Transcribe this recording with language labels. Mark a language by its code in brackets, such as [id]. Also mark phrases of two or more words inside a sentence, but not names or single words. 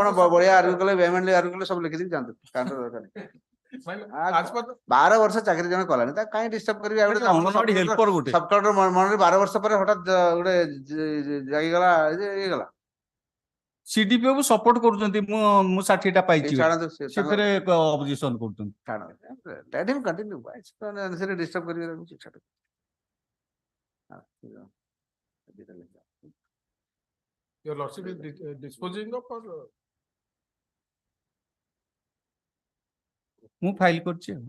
[or] ବଢିଆ ଆର୍ଗ୍ୟୁ କଲେ [en] vehemently argue [or] କଲେ ସବୁ ଲେଖିଦେବି ଯାଆନ୍ତୁ। 12 ବର୍ଷ ଚାକିରି ଜଣ କଲାଣି ତା କାଇଁ ଡିଷ୍ଟର୍ବ କରିବି? [en] sub collector [or] ମନରେ 12 ବର୍ଷ ପରେ ହଠାତ୍ ଗୋଟେ ଜାଗିଗଲା ହେଇଗଲା। ସିଡିପିଓ କୁ ସପୋର୍ଟ କରୁଛନ୍ତି। ମୁଁ 60ଟା ପାଇଛି ସେଥିରେ ଅପୋଜିସନ କରୁଛନ୍ତି। [en] Let him continue. [or] ଡିଷ୍ଟର୍ବ କରିବେ। [en] Your lordship is disposing of or [or] ମୁଁ ଫାଇଲ କରିଛି।